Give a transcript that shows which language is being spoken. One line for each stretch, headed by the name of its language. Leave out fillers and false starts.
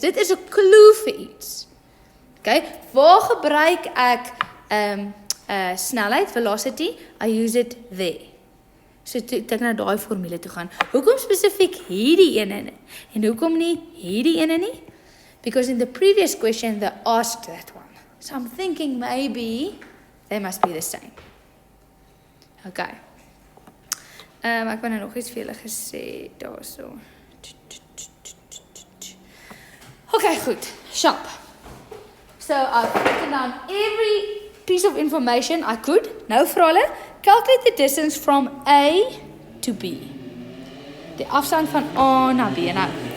Afrikaans: Dit is 'n clue vir iets. Okay, waar gebruik ek snelheid, velocity?
English: I use it there.
Afrikaans: So toe ek na daai formule toe gaan. Hoekom spesifiek hierdie ene en hoekom nie hierdie ene nie?
English: Because in the previous question they asked that one. So I'm thinking maybe they must be the same. Okay.
Afrikaans: Ek wou nou nog iets vir julle gesê daarso. Okay, goed. Sharp.
English: So I've written down every piece of information I could.
Afrikaans: Nou vra hulle,
English: calculate the distance from A to B.
Afrikaans: Die afstand van A na B. Nou.